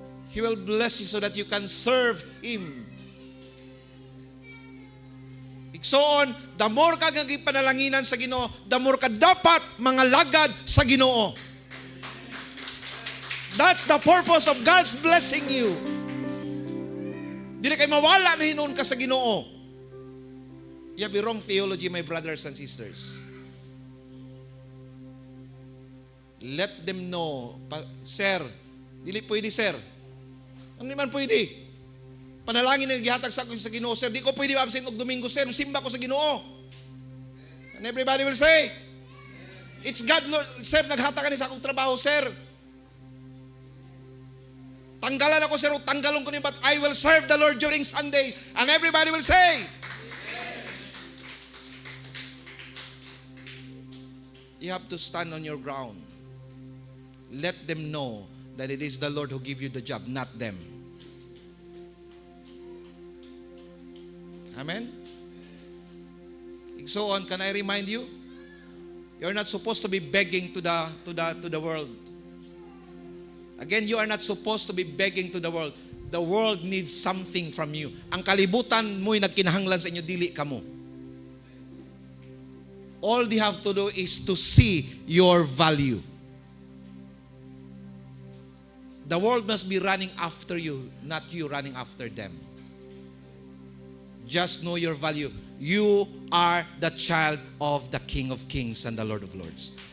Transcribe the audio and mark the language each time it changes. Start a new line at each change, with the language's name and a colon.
English: He will bless you so that you can serve Him.
Cebuano: Igsoon, the more ka panalalanginan sa Ginoo, the more ka dapat mga lagad sa Ginoo.
English: That's the purpose of God's blessing you.
Cebuano: Dili kay mawala na hinuon ka sa Ginoo.
English: You have the wrong theology, my brothers and sisters. Let them know, sir,
Cebuano: dili pwede,
English: sir.
Cebuano: Ano naman pwede? Panalangin na gihatag sa Ginoo, sir. Di ko pwede absent og Domingo, sir. Simba ko sa Ginoo.
English: And everybody will say, it's God, Lord.
Cebuano: Sir, naghatag ka ni sa akong trabaho, sir. Tanggalan ako, sir. Tanggalon ko ni,
English: but I will serve the Lord during Sundays. And everybody will say, you have to stand on your ground. Let them know that it is the Lord who give you the job, not them. Amen? So on, can I remind you? You're not supposed to be begging to the world. Again, you are not supposed to be begging to the world. The world needs something from you.
Cebuano: Ang kalibutan mo'y nagkinahanglan sa inyo, dili kamo.
English: All they have to do is to see your value. The world must be running after you, not you running after them. Just know your value. You are the child of the King of Kings and the Lord of Lords.